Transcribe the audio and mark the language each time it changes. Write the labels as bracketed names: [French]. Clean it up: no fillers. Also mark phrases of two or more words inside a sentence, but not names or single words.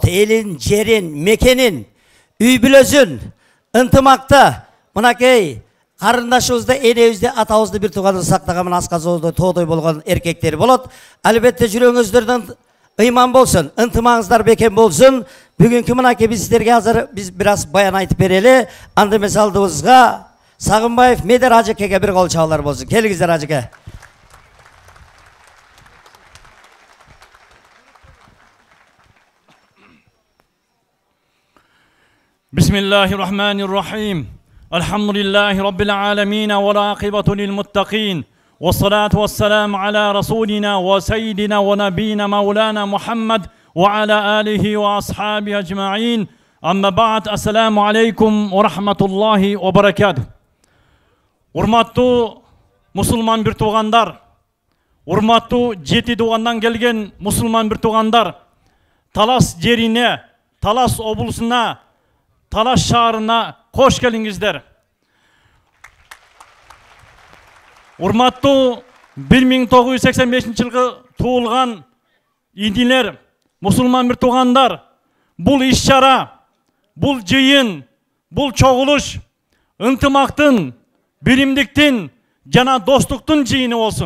[Kyrgyz] Элин, жерин, мекенин, үй бүлөсүн ынтымакты мынакей карындашыбызды, энебизди, атабызды, бир тууганды сактаган асказоодой, тоодой болгон эркектер болот. Албетте жүрөгүңүздөрдөн ыйман болсун, ынтымагыңыздар бекем болсун. Бүгүнкү мынакей биз сиздерге азыр биз бир аз баян айтып берели. Анда эмес алдыбызга Сагынбаев Медер ажекеге бир кол чаалар болсун. Келиңиздер ажеке. [Arabic] Bismillahirrahmanirrahim. الحمد لله رب العالمين والعاقبة للمتقين. والصلاة والسلام على رسولنا وسيدنا ونبينا مولانا محمد وعلى آله وأصحابه أجمعين. أما بعد، السلام عليكم ورحمة الله وبركاته. [Kyrgyz] Урматтуу мусулман бир туугандар, урматтуу 7 дубандан келген мусулман бир туугандар, Талас жерине, Талас облусуна, Талас шаарына кош келиңиздер. Урматтуу 1985 жылы туулган идилер, мусулман бир туугандар, бул иш-чара, бул жыйын, бул чогулуш ынтымактын, биримдиктин жана достуктун жыйыны болсун.